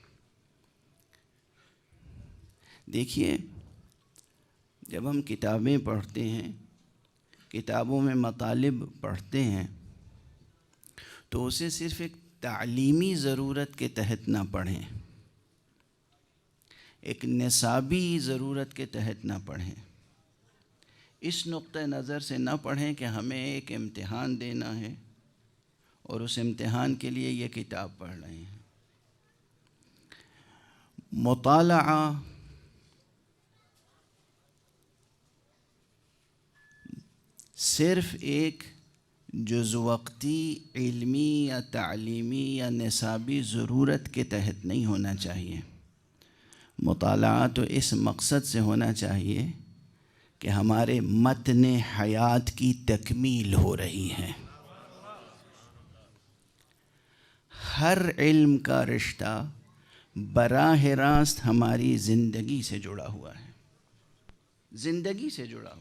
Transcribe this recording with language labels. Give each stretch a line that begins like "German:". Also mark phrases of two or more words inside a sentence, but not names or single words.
Urdu: دیکھیے، جب ہم کتابیں پڑھتے ہیں، کتابوں میں مطالب پڑھتے ہیں، تو اسے صرف ایک تعلیمی ضرورت کے تحت نہ پڑھیں، ایک نصابی ضرورت کے تحت نہ پڑھیں، اس نقطہ نظر سے نہ پڑھیں کہ ہمیں ایک امتحان دینا ہے اور اس امتحان کے لیے یہ کتاب پڑھ رہے ہیں۔ مطالعہ صرف ایک جز وقتی علمی یا تعلیمی یا نصابی ضرورت کے تحت نہیں ہونا چاہیے۔ مطالعہ تو اس مقصد سے ہونا چاہیے کہ ہمارے متن حیات کی تکمیل ہو رہی ہے۔ ہر علم کا رشتہ براہ راست ہماری زندگی سے جڑا ہوا ہے، زندگی سے جڑا ہوا ہے۔